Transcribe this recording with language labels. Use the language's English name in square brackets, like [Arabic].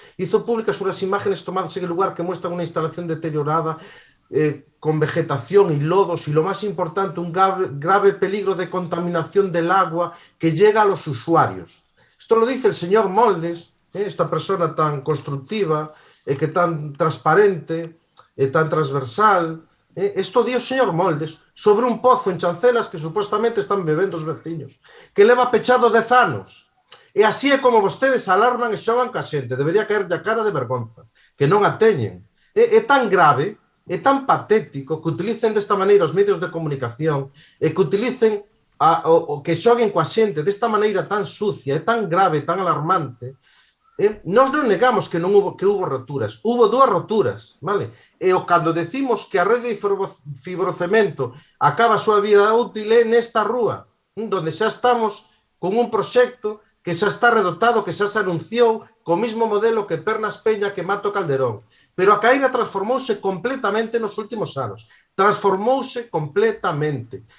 [Spanish] Hizo públicas unhas imágenes tomadas en el lugar que muestran unha instalación deteriorada con vegetación y lodos y lo más importante, un grave peligro de contaminación del agua que llega a los usuarios. Esto lo dice el señor Moldes, esta persona tan constructiva, que tan transparente, tan transversal. [Galician] Esto dio o señor Moldes sobre un pozo en Chancelas que supuestamente están bebendo os veciños, que leva pechado 10 anos. E así é como vostedes alarman e xogan ca xente. Debería caerlle a cara de vergonza, que non a teñen. É tan grave, é tan patético que utilicen desta maneira os medios de comunicación e que utilicen que xoguen coa xente desta maneira tan sucia, é tan grave, tan alarmante. Nós non negamos que hubo roturas, hubo 2 roturas, vale? E cando decimos que a rede de fibrocemento acaba a súa vida útil é nesta rúa, onde xa estamos con un proxecto que xa está redotado, que xa se anunciou co mismo modelo que Pernas Peña, que Mato Calderón. Pero a Caíra transformouse completamente nos últimos anos. Transformouse completamente.